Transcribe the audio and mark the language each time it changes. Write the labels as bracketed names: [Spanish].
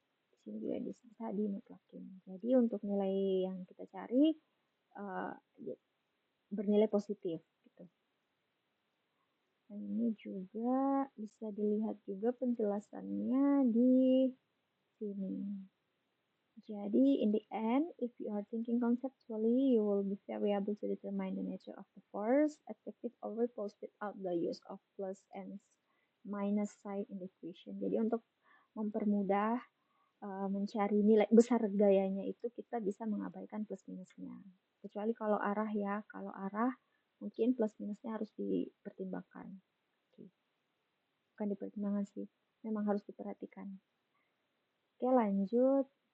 [Indonesian] Di sini juga bisa dimutlakin. Jadi untuk nilai yang kita cari bernilai positif gitu. Dan ini juga bisa dilihat juga penjelasannya di sini. [English] Jadi, in the end, if you are thinking conceptually, you will be very able to determine the nature of the force, effective or repulsed without the use of plus and minus sign in the equation. [Indonesian] Jadi, untuk mempermudah mencari nilai besar gayanya itu kita bisa mengabaikan plus minusnya. Kecuali kalau arah ya, kalau arah mungkin plus minusnya harus dipertimbangkan. Bukan dipertimbangkan sih, memang harus diperhatikan. Oke, lanjut.